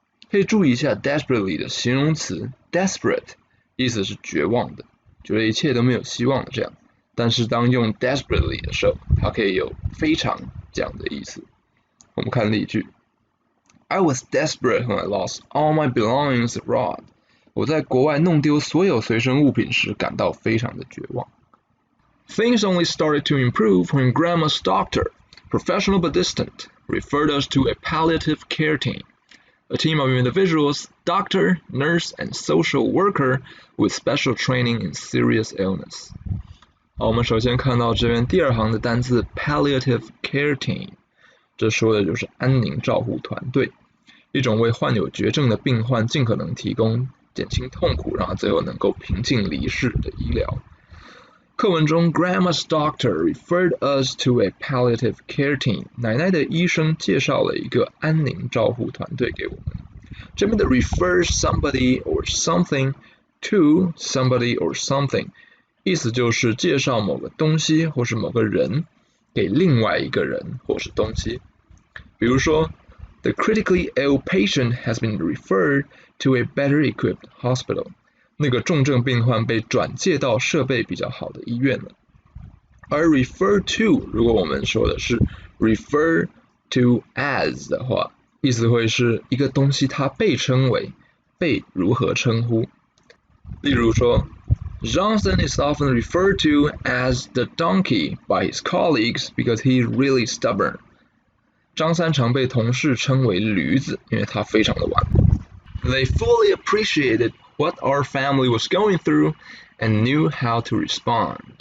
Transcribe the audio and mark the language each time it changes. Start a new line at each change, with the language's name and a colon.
Chinese: 可以注意一下 desperately 的形容词 desperate， 意思是绝望的，觉得一切都没有希望的这样。但是当用 desperately 的时候，它可以有非常这样的意思。我们看例句
English: I was desperate when I lost all my belongings abroad。
Chinese: 我在国外弄丢所有随身物品时感到非常的绝望。
English: Things only started to improve when Grandma's doctor, professional but distant, referred us to a palliative care team, a team of individuals, doctor, nurse, and social worker with special training in serious illness。
Chinese: 好，我们首先看到这边第二行的单字 palliative care team， 这说的就是安宁照护团队，一种为患有绝症的病患尽可能提供减轻痛苦，让他最后能够平静离世的医疗。课文中
English: Grandma's doctor referred us to a palliative care team，
Chinese: 奶奶的医生介绍了一个安宁照护团队给我们。这边的
English: refer somebody or something
Chinese: to somebody or something， 意思就是介绍某个东西或是某个人给另外一个人或是东西。比如说
English: The critically ill patient has been referred to a better equipped hospital，
Chinese: 那个重症病患被转介到设备比较好的医院了。而 refer to 如果我们说的是 refer to as 的话，意思会是一个东西它被称为，被如何称呼。例如说
English: Johnson is often referred to as the donkey by his colleagues because he is really stubborn。
Chinese: 张三常被同事称为驴子，因为他非常的顽固。
English: They fully appreciated what our family was going through and knew how to respond。